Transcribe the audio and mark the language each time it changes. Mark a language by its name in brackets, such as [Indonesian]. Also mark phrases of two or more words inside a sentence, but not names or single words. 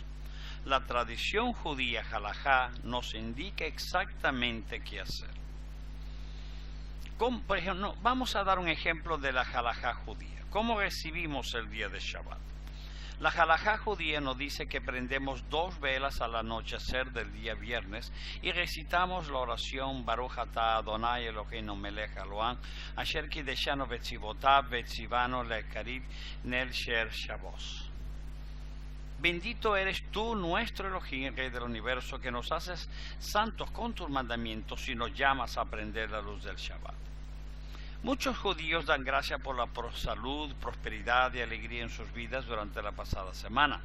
[Spanish] La tradición judía halajá nos indica exactamente qué hacer. Por ejemplo, vamos a dar un ejemplo de la halajá judía. ¿Cómo recibimos el día de Shabbat? La halajá judía nos dice que prendemos 2 velas al anochecer del día viernes y recitamos la oración [Hebrew] ברוך אתה אדני אלהינו מלך העולם אשר קדשנו במצותיו וצונו להדליק נר של שבת. [Spanish] Bendito eres tú, nuestro Elohim, Rey del universo, que nos haces santos con tus mandamientos y nos llamas a prender la luz del Shabbat. Muchos judíos dan gracias por la salud, prosperidad y alegría en sus vidas durante la pasada semana.